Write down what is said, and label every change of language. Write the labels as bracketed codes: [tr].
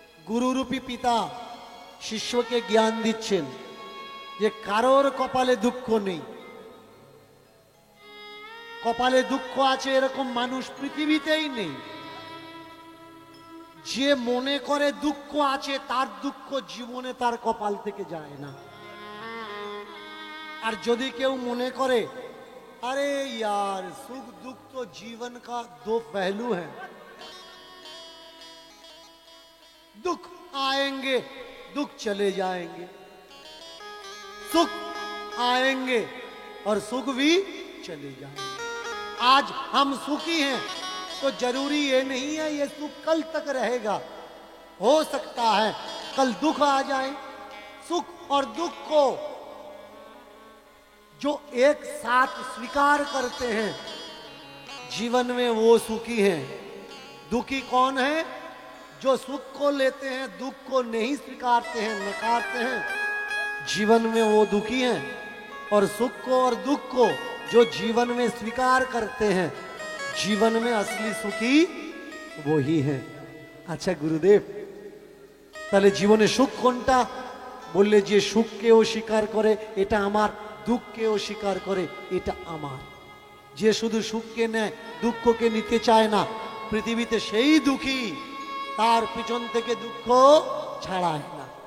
[bn] গুরুরূপী পিতা শিষ্যকে জ্ঞান দিচ্ছেন যে কারোর কপালে দুঃখ নেই। কপালে দুঃখ আছে এরকম মানুষ পৃথিবীতেই নেই। যে মনে করে দুঃখ আছে তার দুঃখ জীবনে তার কপাল থেকে যায় না। আর যদি কেউ মনে করে [hi] अरे यार सुख दुख तो जीवन का दो पहलू है, दुख आएंगे दुख चले जाएंगे, सुख आएंगे और सुख भी चले जाएंगे। आज हम सुखी हैं तो जरूरी ये नहीं है ये सुख कल तक रहेगा। हो सकता है कल दुख आ जाए। सुख और दुख को जो एक साथ स्वीकार करते हैं जीवन में वो सुखी हैं। दुखी कौन है? जो सुख को लेते हैं दुख को नहीं स्वीकारते हैं, नकारते हैं, जीवन में वो दुखी हैं। और सुख को और दुख को जो जीवन में स्वीकार करते हैं जीवन में असली सुखी वो ही है। अच्छा गुरुदेव [bn] তাহলে জীবনে সুখ কোনটা? বললে যে সুখকেও স্বীকার করে এটা আমার, দুঃখকেও স্বীকার করে এটা আমার। যে শুধু সুখকে নেয় দুঃখকে নিতে চায় না পৃথিবীতে সেই দুঃখী, তার পিছন থেকে দুঃখ ছাড়ায় না।